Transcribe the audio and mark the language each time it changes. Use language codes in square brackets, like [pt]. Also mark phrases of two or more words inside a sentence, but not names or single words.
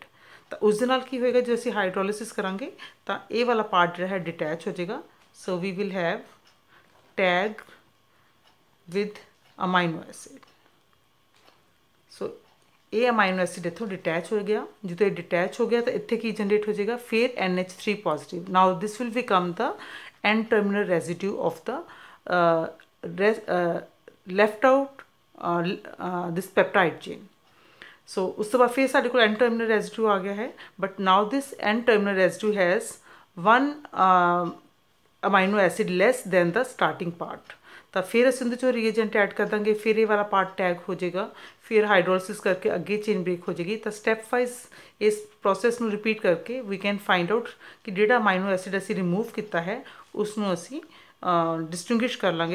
[pa] ਤਾਂ ਉਸ ਦੇ ਨਾਲ ਕੀ ਹੋਏਗਾ, ਜੇ ਅਸੀਂ ਹਾਈਡਰੋਲਿਸਿਸ ਕਰਾਂਗੇ ਤਾਂ ਇਹ ਵਾਲਾ ਪਾਰਟ ਜਿਹੜਾ ਹੈ ਡਿਟੈਚ ਹੋ ਜਾਏਗਾ। [en] So we will have tag with amino acid. [pa] ਸੋ ਇਹ [en] amino acid [pa] ਇੱਥੋਂ ਡਿਟੈਚ ਹੋ ਗਿਆ। ਜਦੋਂ ਇਹ ਡਿਟੈਚ ਹੋ ਗਿਆ ਤਾਂ ਇੱਥੇ ਕੀ ਜਨਰੇਟ ਹੋ ਜਾਏਗਾ, ਫਿਰ NH3 ਪੋਜ਼ੀਟਿਵ। [en] Now this will become the N terminal residue of the left out this peptide chain. [pa] So ਉਸ ਤੋਂ ਬਾਅਦ ਫਿਰ ਸਾਡੇ ਕੋਲ [en] N terminal residue [pa] ਆ ਗਿਆ ਹੈ, [en] but now this N terminal residue has one amino acid less than the starting part। [pa] ਤਾਂ ਫਿਰ ਅਸੀਂ ਉਹਦੇ 'ਚੋਂ [en] reagent add [pa] ਕਰ ਦਾਂਗੇ, ਫਿਰ ਇਹ ਵਾਲਾ [en] part tag [pa] ਹੋ ਜਾਏਗਾ, ਫਿਰ ਹਾਈਡਰੋਲਿਸਿਸ ਕਰਕੇ ਅੱਗੇ [en] chain break [pa] ਹੋ ਜਾਏਗੀ। ਤਾਂ [en] step wise [pa] ਇਸ ਪ੍ਰੋਸੈਸ ਨੂੰ ਰਿਪੀਟ ਕਰਕੇ [en] we can find out [pa] ਕਿ ਜਿਹੜਾ [en] amino acid [pa] ਅਸੀਂ ਰਿਮੂਵ ਕੀਤਾ ਹੈ ਉਸ ਨੂੰ ਅਸੀਂ ਡਿਸਟਿੰਗੁਇਸ਼ ਕਰ ਲਾਂਗੇ।